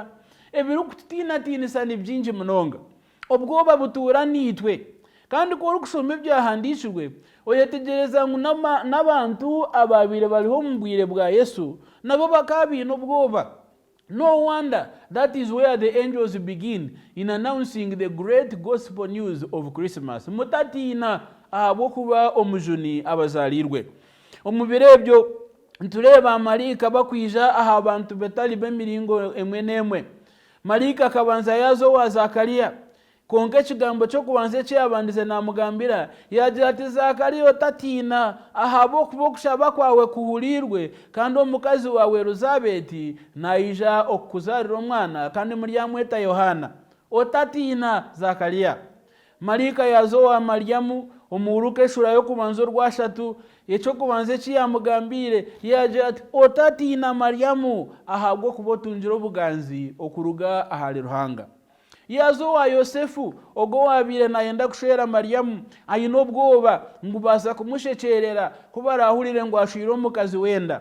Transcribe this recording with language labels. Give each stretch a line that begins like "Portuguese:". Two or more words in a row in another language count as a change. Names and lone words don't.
Nyankole: Ebirikututiinatinisa ni byingi munonga, obwoba butuura nitwe. Kandi ko orikushoma ebyahandikirwe oyetegereza ngu n'abantu ababaire bariho mu bwire bwa Yesu nabo bakaba biine obwoba.
English: No wonder that is where the angels begin in announcing the great gospel news of Christmas.
Nyankole: Mutatiina ahabw'okuba omujuni abazaalirwe. Omu biro ebyo ntureba amarika bakwija aha bantu betali b'emiringo emwe n'emwe. Marika akabanza yazo wa Zakariya, konka ekigambo ky'okubanza ekyabandize namugambira yagira ati Zakariya otatiina ahabw'okuba okushaba kwawe kuhurirwe kandi omukazi wawe Elizabeti naija okukuzarira omwana kandi muryamweta Yohana. Otatiina Zakariya. Marika yazo wa Maryamu omuhuruka eshura y'okubanza orwashatu ekyokubanza ekiyamugambire yagira ati otatiina Maryamu ahabw'okuba otungira obuganzi okuruga ahari Ruhanga. Yazo wa Yosefu ogo wabiire nayenda kushwera Maryamu ayine obwoba ngu baza kumushekyerera kuba arahurire ngu ashwire omukazi wenda.